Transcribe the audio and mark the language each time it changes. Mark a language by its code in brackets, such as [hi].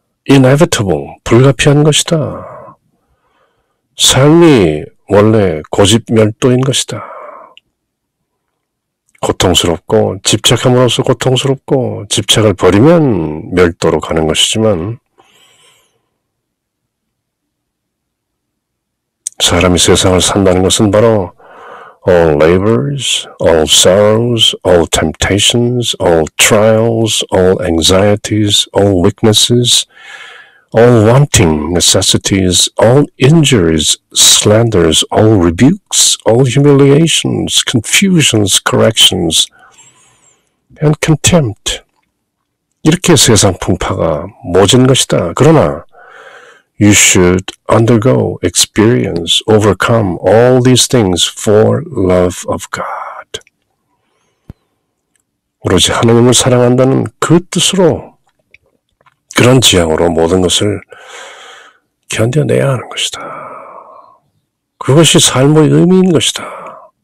[ko] inevitable, 불가피한 것이다. 삶이 원래 고집멸도인 것이다. 고통스럽고 집착함으로써 고통스럽고 집착을 버리면 멸도로 가는 것이지만 사람이 세상을 산다는 것은 바로 [en] all labors, all sorrows, all temptations, all trials, all anxieties, all weaknesses, all wanting necessities, all injuries, slanders, all rebukes, all humiliations, confusions, corrections, and contempt. [ko] 이렇게 세상 풍파가 모진 것이다. 그러나 [en] You should undergo, experience, overcome all these things for love of God. [ko] 오로지 하나님을 사랑한다는 그 뜻으로, 그런 지향으로 모든 것을 견뎌내야 하는 것이다. 그것이 삶의 의미인 것이다.